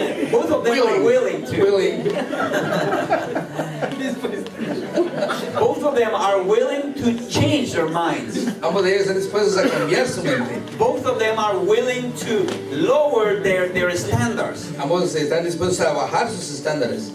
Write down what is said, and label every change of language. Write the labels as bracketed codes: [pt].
[en] Both of them are willing to. Willing. Both of them are willing to change their minds. [es] Ambos de ellos están dispuestos a cambiar su mente. Both of them are willing to lower their standards. Ambos están dispuestos a bajar sus estándares.